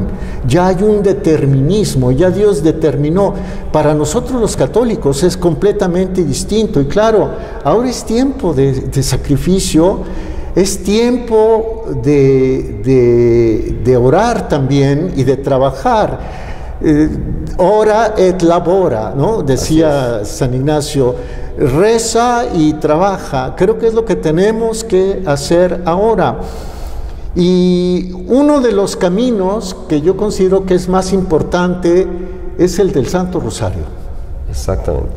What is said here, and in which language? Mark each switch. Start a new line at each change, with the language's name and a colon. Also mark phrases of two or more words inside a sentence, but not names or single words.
Spanish: Ya hay un determinismo, ya Dios determinó. Para nosotros los católicos es completamente distinto. Y claro, ahora es tiempo de sacrificio, es tiempo de orar también y de trabajar.
Latin: Ora et labora,
Spanish: ¿no? Decía San Ignacio, reza y trabaja. Creo que es lo que tenemos que hacer ahora. Y uno de los caminos que yo considero que es más importante es el del Santo Rosario. Exactamente.